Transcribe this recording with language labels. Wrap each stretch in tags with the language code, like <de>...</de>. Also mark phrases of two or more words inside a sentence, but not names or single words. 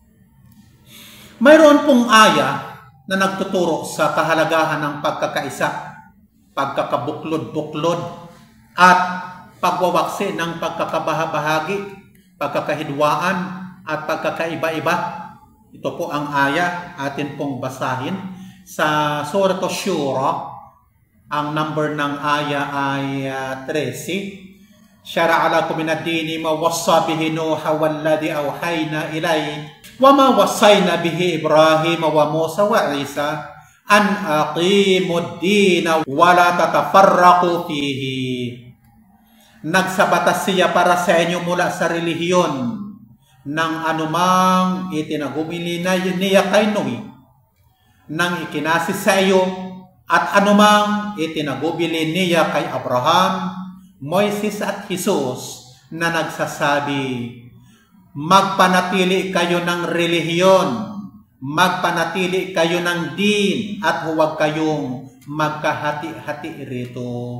<tl>Mayroon pong aya na nagtuturo sa kahalagahan ng pagkakaisa, pagkakabuklod-buklod, at pagwawaksi ng pagkakabahabahagi, pagkakahidwaan, at pagkakaiba-iba. Ito po ang aya atin pong basahin sa Surah Ash-Shura. Ang number ng aya ay 13.</tl> <ar>شرع لكم من الدين ما وصى به نوحا والذي أوحينا إليك وما وصينا به إبراهيم وموسى وعيسى أن أقيموا الدين ولا تتفرقوا فيه.</ar> <tl>Nagsabatas siya para sa inyo mula sa relihiyon ng anumang itinagumili na niya kay Noe, nang ikinasi sa iyo at anumang itinagubili niya kay Abraham, Moises at Jesus na nagsasabi, magpanatili kayo ng relihiyon, magpanatili kayo ng din at huwag kayong magkahati-hati rito.</tl>